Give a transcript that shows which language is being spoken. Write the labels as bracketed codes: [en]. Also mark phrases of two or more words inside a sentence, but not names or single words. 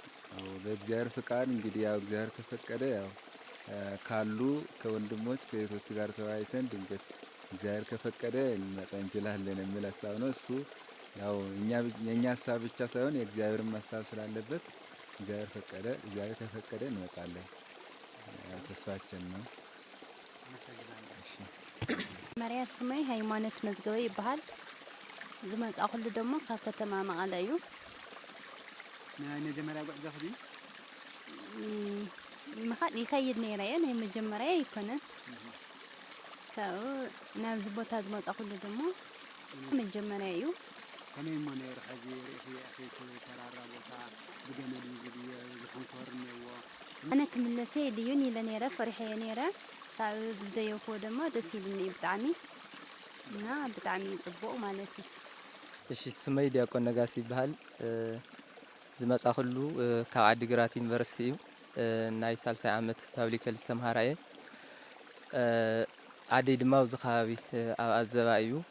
[am] አዎ በእግዚአብሔር ፍቃድ እንግዲህ ያው እግዚአብሔር ከፈቀደ ያው ካሉ ከወንድሞች ከእህቶች ጋር ተወያይተን ድንገት እግዚአብሔር ከፈቀደ ልንመጣ እንችላለን የሚል ሀሳብ ነው። እሱ ያው የኛ ሀሳብ ብቻ ሳይሆን የእግዚአብሔርም ሀሳብ ስላለበት እግዚአብሔር ከፈቀደ እንመጣለን። ተስፋችን ነው። [ti] መሪያ ስመይ ሃይማኖት መዝገበ ይባሃል። ዝመጻ ሁሉ ደግሞ ካብ ከተማ መቐለ እዩ። ናይ መጀመሪያ ጉዕዞ ኸ ምኻድ ይከይድ ነይረ እየ ናይ መጀመሪያ ይኮነን። ካብኡ ናብዚ ቦታ ዝመጻ ሁሉ ደግሞ መጀመሪያ እዩ። ከመይ እሞ ነይሩ ሕዚ ርኢኽዮ ኣኺት ተራራ ቦታ ብገመድ ዝብዮ ዝሕንኮር እኒአዎ? ኣነ ክምለሰ ድዩን ኢለ ነይረ ፈሪሐየ ነይረ። ካብኡ ብዝደየክዎ ድማ ደስ ኢሉኒ ብጣዕሚ እና ብጣዕሚ ፅቡቕ ማለት እዩ። እሺ ስመይ ዲያቆን ነጋሲ ይበሃል። ዝመጻ ኩሉ ካብ ዓዲግራት ዩኒቨርሲቲ እዩ። ናይ ሳልሳይ ዓመት ፓብሊክ ሄልዝ ተምሃራ እየ። ዓደይ ድማ ኣብዚ ከባቢ ኣብ ኣዘባ እዩ።